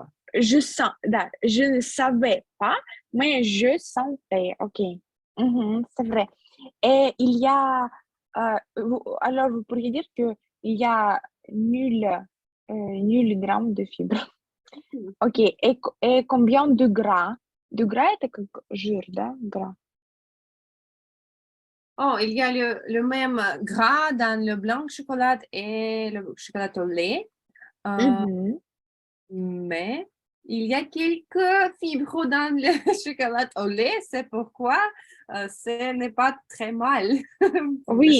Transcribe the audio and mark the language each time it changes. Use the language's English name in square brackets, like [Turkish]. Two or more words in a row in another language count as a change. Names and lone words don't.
[French] Je ne savais pas, mais je sentais. OK. Mhm, c'est vrai. Et il y a, alors vous pourriez dire que il y a nul gramme de fibres. OK. Et combien de gras? De gras est [Russian] как жир, да? [French] Gras. Oh, il y a le même gras dans le blanc de chocolat et le chocolat au lait, euh, Mhm. mais il y a quelques fibres dans le chocolat au lait, c'est pourquoi ce n'est pas très mal pour le